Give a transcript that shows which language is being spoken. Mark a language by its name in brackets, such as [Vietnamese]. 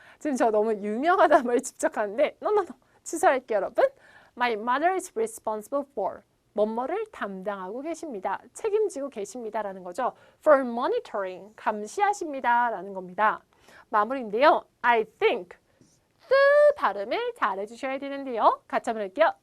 [Korean] 지금 저 너무 유명하다는 말 집착하는데 no. 취소할게요 여러분. [English] My mother is responsible for [Korean] 뭐뭐를 담당하고 계십니다. 책임지고 계십니다라는 거죠. [English] For monitoring [Korean] 감시하십니다라는 겁니다. 마무리인데요. [English] I think [Korean] 뜨 발음을 잘 해주셔야 되는데요. 같이 한번 할게요.